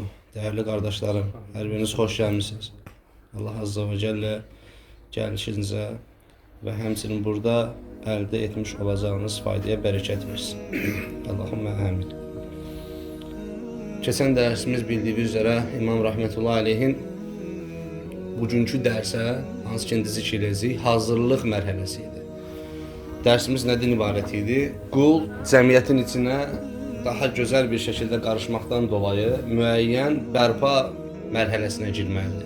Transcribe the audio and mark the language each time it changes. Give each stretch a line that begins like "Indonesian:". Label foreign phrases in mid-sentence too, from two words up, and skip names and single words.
Turkish: Değerli kardeşlerim, her biriniz hoş gelmişsiniz. Allah Azze ve Celle gelişinize ve hemsinin burada elde etmiş olacağınız faydaya bereket versin.
Azerbaijani: Allahümme amin. Keçən dərsimiz
Turkish: bildiği üzere
Azerbaijani: İmam Rahmetullahi Aleyhin bugünkü dersə, hansı ki zikr edəcəyik, hazırlıq mərhələsi idi. Dərsimiz nədən ibarət idi? Qul cəmiyyətin içinə daha gözəl bir şəkildə qarışmaqdan dolayı müəyyən bərpa mərhələsinə girməlidir.